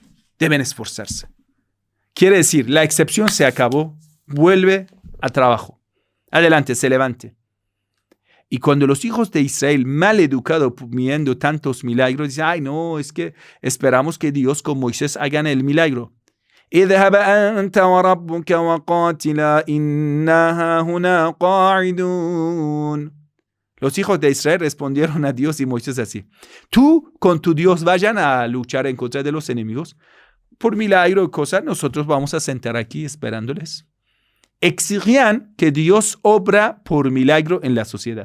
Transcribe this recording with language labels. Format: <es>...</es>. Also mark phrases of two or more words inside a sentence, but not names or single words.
<es>Deben esforzarse. Quiere decir, la excepción se acabó, vuelve al trabajo. Adelante, se levante. Y cuando los hijos de Israel, mal educados, viendo tantos milagros, dicen, ay no, es que esperamos que Dios con Moisés hagan el milagro.</es> <ar>اذهب أنت وربك وقاتلا إنا هنا قاعدون.</ar> <es>Los hijos de Israel respondieron a Dios y Moisés así: tú con tu Dios vayan a luchar en contra de los enemigos. Por milagro y cosas, nosotros vamos a sentar aquí esperándoles. Exigían que Dios obra por milagro en la sociedad.</es>